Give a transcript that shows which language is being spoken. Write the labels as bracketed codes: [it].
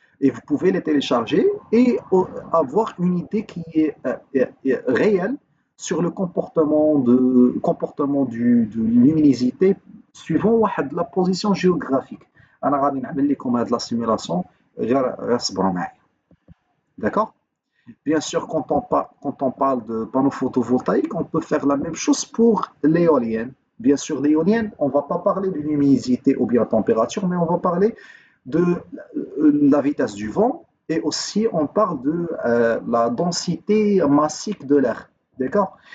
[fr] Et vous pouvez les télécharger et avoir une idée qui est réelle sur le comportement de luminosité suivant la position géographique. [ar] أنا غادي نعمل لكم هذه la simulation غير صبروا معايا. [fr] D'accord? Bien sûr, quand on parle de panneaux photovoltaïques, on peut faire la même chose pour l'éolienne. Bien sûr, l'éolienne, on ne va pas parler de l'humidité ou bien température, mais on va parler de la vitesse du vent et aussi on parle de la densité massique de l'air. D'accord?